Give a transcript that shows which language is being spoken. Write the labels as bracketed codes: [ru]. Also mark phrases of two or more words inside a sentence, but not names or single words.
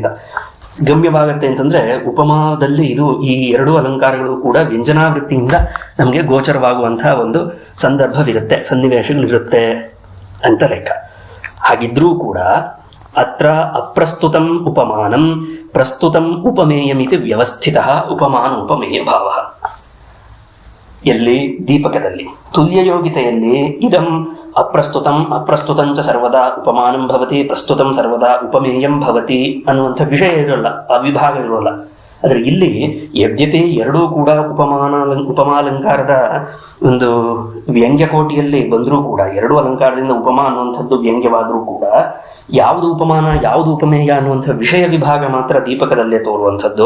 [kn] ಗಮ್ಯವಾಗುತ್ತೆ ಅಂತಂದ್ರೆ ಉಪಮಾದಲ್ಲಿ ಇದು ಈ ಎರಡು ಅಲಂಕಾರಗಳು ಕೂಡ ವ್ಯಂಜನಾವೃತ್ತಿಯಿಂದ ನಮಗೆ ಗೋಚರವಾಗುವಂತಹ ಒಂದು ಸಂದರ್ಭವಿರುತ್ತೆ, ಸನ್ನಿವೇಶಗಳಿರುತ್ತೆ ಅಂತ ಲೆಕ್ಕ. ಹಾಗಿದ್ರೂ ಕೂಡ [sa] ಅತ್ರ ಅಪ್ರಸ್ತುತಂ ಉಪಮಾನಂ ಪ್ರಸ್ತುತಂ ಉಪಮೇಯಮಿತಿ ವ್ಯವಸ್ಥಿತ ಉಪಮಾನ ಉಪಮೇಯ ಭಾವ. [kn] ಎಲ್ಲಿ ದೀಪಕದಲ್ಲಿ ತುಲ್ಯ ಯೋಗಿತೆಯಲ್ಲಿ [sa] ಇದಂ ಅಪ್ರಸ್ತುತಂಚ ಸರ್ವದಾ ಉಪಮಾನಂ ಭವತಿ ಪ್ರಸ್ತುತಂ ಸರ್ವದಾ ಉಪಮೇಯಂ ಭವತಿ [kn] ಅನ್ನುವಂಥ ವಿಷಯ ಇರೋಲ್ಲ, ಆ ವಿಭಾಗ ಇರೋಲ್ಲ. ಆದರೆ ಇಲ್ಲಿ ಯದ್ಯತೆ ಎರಡೂ ಕೂಡ ಉಪಮಾಲಂಕಾರದ ಒಂದು ವ್ಯಂಗ್ಯಕೋಟಿಯಲ್ಲಿ ಬಂದರೂ ಕೂಡ, ಎರಡು ಅಲಂಕಾರದಿಂದ ಉಪಮಾ ಅನ್ನುವಂಥದ್ದು ವ್ಯಂಗ್ಯವಾದರೂ ಕೂಡ, ಯಾವುದು ಉಪಮಾನ ಯಾವುದು ಉಪಮೇಯ ಅನ್ನುವಂಥ ವಿಷಯ ವಿಭಾಗ ಮಾತ್ರ ದೀಪಕದಲ್ಲೇ ತೋರುವಂಥದ್ದು.